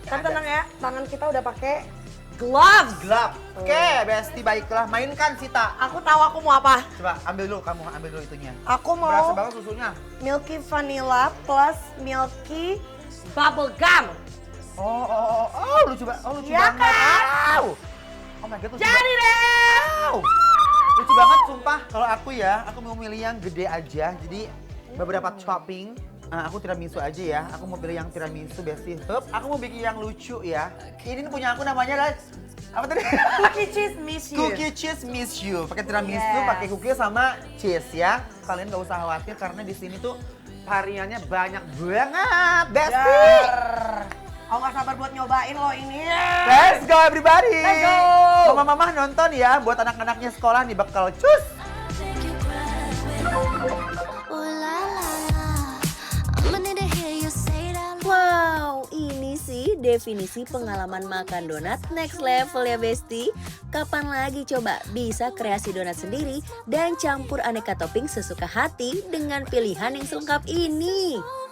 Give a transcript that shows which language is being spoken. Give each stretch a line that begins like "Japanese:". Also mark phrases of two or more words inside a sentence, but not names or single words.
Indonesian: Tapi tenang ya, tangan kita udah pakai gloves. Gelap. Oke, Besti baiklah. Mainkan Sita. Aku tahu aku mau apa. Coba ambil dulu kamu, ambil dulu itunya. Aku Berasa mau banget susunya.
English: milky vanilla plus milky bubble gum.
Indonesian: Lucu banget. Oh, lucu Ya banget. kan? Au.
English: Oh my god,
Indonesian: lucu Jadi banget. deh. Au. Lucu banget sumpah. Kalau aku ya, aku mau milih yang gede aja. Jadi beberapa topping. Aku tiramisu aja ya. Aku mau pilih yang tiramisu Besti. Hup, aku mau bikin yang lucu ya. Ini punya aku namanya adalah apa tadi?
English: Cookie cheese miss you. Cookie cheese miss you.
Indonesian: Pakai tiramisu, Yes. pakai cookie sama cheese ya. Kalian gak usah khawatir karena di sini tuh variannya banyak banget. Besti. Jar. Aku gak sabar buat nyobain loh ini.
English: Let's go everybody. Let's go.
Indonesian: Mama-mama nonton ya buat anak-anaknya sekolah nih bakal cus. Wow, ini sih definisi pengalaman makan donat
English: next level
Indonesian: ya Besti. Kapan lagi coba bisa kreasi donat sendiri dan campur aneka topping sesuka hati dengan pilihan yang selengkap ini.